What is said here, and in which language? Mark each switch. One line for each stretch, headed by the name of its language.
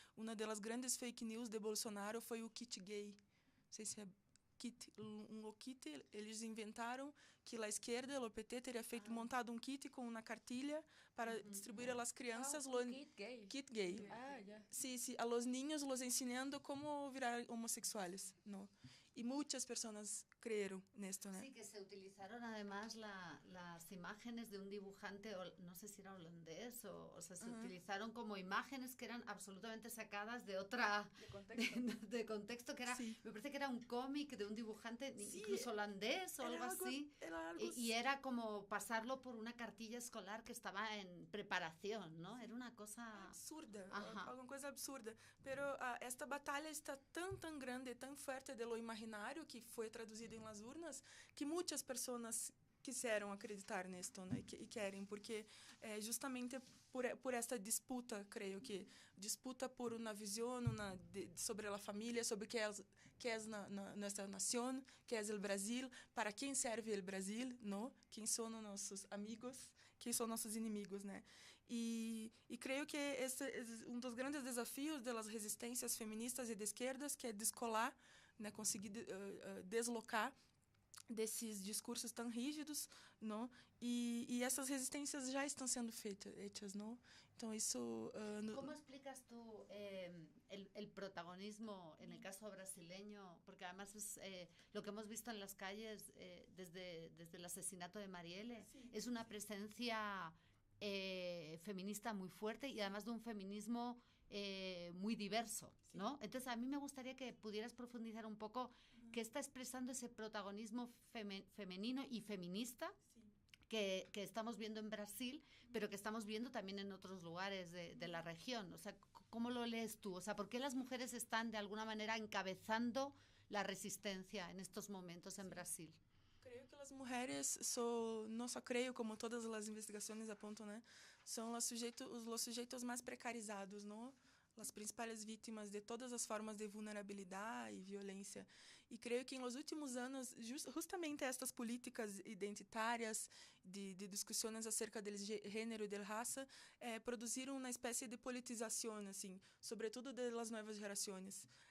Portuguese: Uma das grandes fake news de Bolsonaro foi o kit gay. Não sei se é kit, kit. Eles inventaram que a esquerda, o PT, teria montado um kit com uma cartilha para distribuir às crianças. Kit gay. Kit gay.
Spanish: Sí, sí, a los niños los ensinando cómo virar homosexuales, ¿no? Y muchas personas creyeron en esto, ¿no? Sí, que se utilizaron además las imágenes de un dibujante, no sé si era holandés, o sea, se utilizaron como imágenes que eran absolutamente sacadas de otra... De contexto, que era, me parece que era un cómic de un dibujante, incluso holandés o algo así. Y era como pasarlo por una cartilla escolar que estaba en preparación, ¿no? Era una cosa...
Portuguese: Absurda, alguma coisa absurda. Pero esta batalha está
Spanish: tan grande, tan fuerte de lo
Portuguese: imaginário que foi traduzido em las urnas, que muitas pessoas quiseram acreditar nisto, né? E querem, porque justamente por esta disputa, creio que disputa por uma visão sobre a família, sobre que é nossa nação, que é o Brasil, para quem serve o Brasil, não? Quem são nossos amigos, quem são nossos inimigos, né? E creio que esse é um dos grandes desafios das resistências feministas e de esquerdas, que é descolar, né, conseguir deslocar desses discursos tão rígidos, não? E essas resistências já estão sendo feitas, não? Então isso...
Spanish: ¿Cómo explicas tú el protagonismo en el caso brasileño? Porque además es lo que hemos visto en las calles desde el asesinato de Marielle. Sí. Es una presencia feminista muy fuerte y además de un feminismo muy diverso, ¿no? Sí. Entonces a mí me gustaría que pudieras profundizar un poco qué está expresando ese protagonismo femenino y feminista que estamos viendo en Brasil, pero que estamos viendo también en otros lugares de la región. O sea, ¿cómo lo lees tú? O sea, ¿por qué las mujeres están de alguna manera encabezando la resistencia en estos momentos en Brasil?
Portuguese: Creio que as mulheres não só creio, como todas as investigações apontam, né, são os sujeitos mais precarizados, não? As principais vítimas de todas as formas de vulnerabilidade e violência. E creio que nos últimos anos, justamente estas políticas identitárias de discussões acerca do gênero e da raça produziram uma espécie de politização, assim, sobretudo das novas gerações.